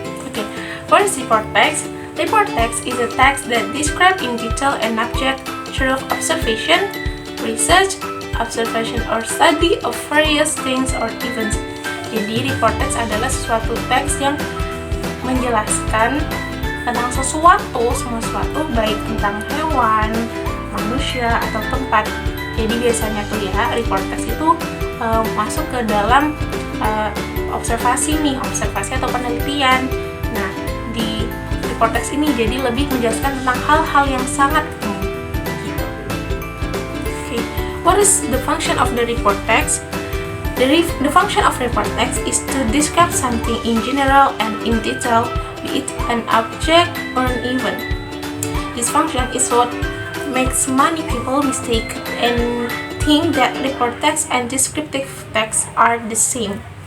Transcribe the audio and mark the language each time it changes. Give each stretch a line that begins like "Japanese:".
English: Okay, what is report text? Report text is a text that describes in detail an object through observation, research, observation or study of various things or events.
Indonesian: Jadi report text adalah suatu teks yang menjelaskan tentang semua sesuatu baik tentang hewan, manusia atau tempat. Jadi biasanya tuh ya report text itu masuk ke dalam observasi atau penelitian. Nah, di report text ini jadi lebih menjelaskan tentang hal-hal yang sangat umum gitu.
English: Okay. What is the function of the report text? The function of report text is to describe something in general and in detail, be it an object or an event. This function is what makes many people mistake and think that report text and descriptive text are the same.